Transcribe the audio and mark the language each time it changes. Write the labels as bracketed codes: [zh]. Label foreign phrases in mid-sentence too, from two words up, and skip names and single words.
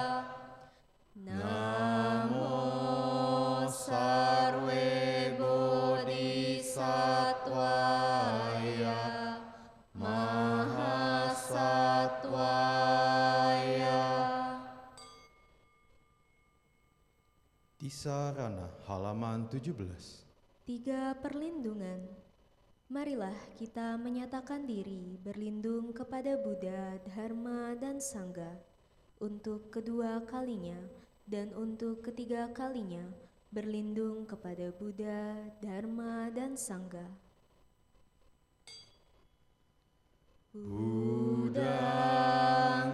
[sa] Namo sarve bodhisattvaya mahasattvaya. [id] Tisarana halaman 17. 3 perlindungan. Marilah kita menyatakan diri berlindung kepada Buddha, Dharma, dan Sangga untuk kedua kalinya dan untuk ketiga kalinya berlindung kepada Buddha, Dharma, dan Sangga. Buddha